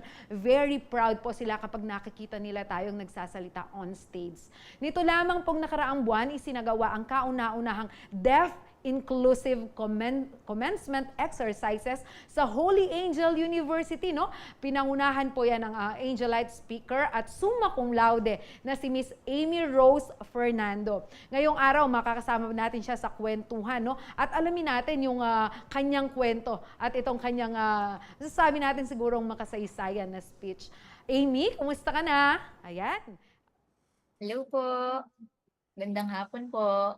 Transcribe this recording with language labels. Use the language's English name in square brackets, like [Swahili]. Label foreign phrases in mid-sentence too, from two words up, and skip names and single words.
[English] Very proud [Filipino] po sila kapag nakikita nila tayong nagsasalita [English] on stage. [Filipino] Nito lamang pong nakaraang buwan, isinagawa ang kauna-unahang Deaf Inclusive Commencement Exercises sa Holy Angel University, no? Pinangunahan po yan ng Angelite speaker at summa cum laude na si Miss Amy Rose Fernando. Ngayong araw, makakasama natin siya sa kwentuhan, no? At alamin natin yung kanyang kwento at itong kanyang, sasabi natin sigurong makasaysayan na speech. Amy, kumusta ka na? Ayan. Hello po. Gandang hapon po.